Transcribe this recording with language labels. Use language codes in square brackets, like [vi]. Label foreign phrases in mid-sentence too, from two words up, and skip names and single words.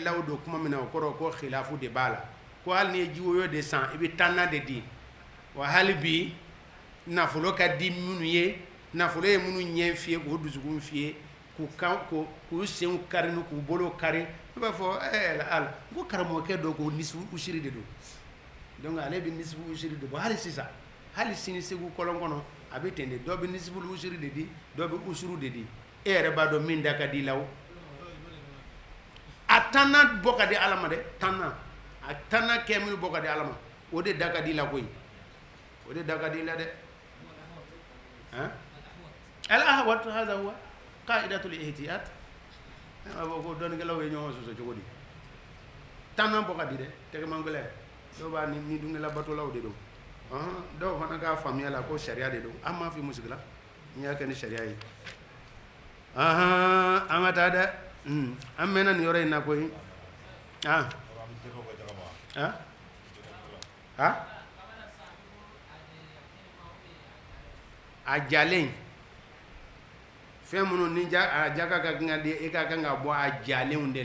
[bm] law don kuma min na o kɔrɔ ko khilafu de b'a la ko hali ni ye ji woyo de san i bɛ tanna de di wa hali bi nafolo ka di minnu ye nafolo ye minnu ɲɛ fiyɛ k'o dusukun fiyɛ k'u senw kari ni k'u bolo kari i b'a fɔ ala ko karamɔgɔkɛ dɔ ko [ar] نصف عشر [bm] de don donc ale bɛ [ar] نصف عشر [bm] de bɔ hali sisan hali sini segu kɔlɔn kɔnɔ a bɛ ten de dɔ bɛ nisfu usiri de di dɔ bɛ usuru de di e yɛrɛ b'a dɔn min da ka di la o a tanna bɔ ka di ala ma dɛ tanna a tanna kɛ minnu bɔ ka di ala ma o de da ka di la koyi o de da ka di la dɛ [ar] الأحوط هذا هو قاعدة الاحتياط [bm] ko dɔnikɛlaw ye ɲɔgɔn sɔsɔ cogo di tanna bɔ ka di dɛ tɛgɛmangɛlɛ dɔw b'a ni dungɛla batolaw de don dɔw fana k'a faamuya la ko sariya de don an m'a fi musigila n y'a kɛ ni sariya ye an ka taa dɛ an mɛnna nin yɔrɔ in na koyi a jalen fɛn minnu ni a jaka ka kan ka di e ka kan ka bɔ a jalenw de la